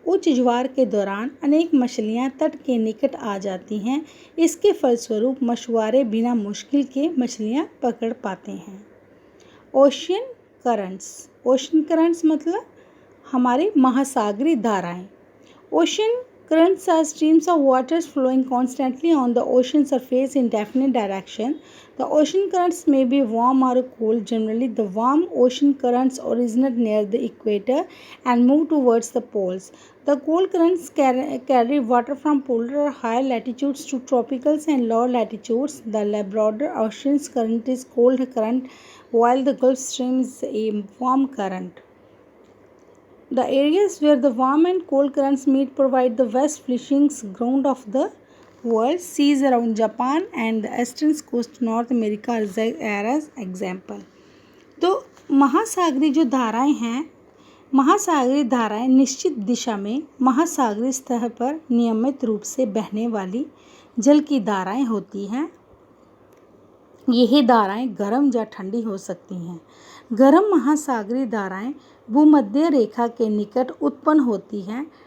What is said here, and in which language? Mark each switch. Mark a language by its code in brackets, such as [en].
[hi] उच्च ज्वार के दौरान अनेक मछलियां तट के निकट आ जाती हैं। इसके फलस्वरूप मछुआरे बिना मुश्किल के मछलियां पकड़ पाते हैं। ओशियन करंट्स मतलब हमारे महासागरीय धाराएं। [en] Ocean currents are streams of water flowing constantly on the ocean surface in definite direction. The ocean currents may be warm or cool. Generally, the warm ocean currents originate near the equator and move towards the poles. The cold currents carry water from polar or higher latitudes to tropicals and lower latitudes. The Labrador Ocean's current is cold current, while the Gulf Stream is a warm current. The areas where the warm and cold currents meet provide the best fishing ground of the world. Seas around Japan and the eastern coast North America are as example. [hi] तो महासागरीय जो धाराएं हैं, महासागरीय धाराएं निश्चित दिशा में महासागरीय सतह पर नियमित रूप से बहने वाली जल की धाराएं होती हैं। यही धाराएं गर्म या ठंडी हो सकती हैं। गर्म महासागरीय धाराएं भूमध्य रेखा के निकट उत्पन्न होती हैं।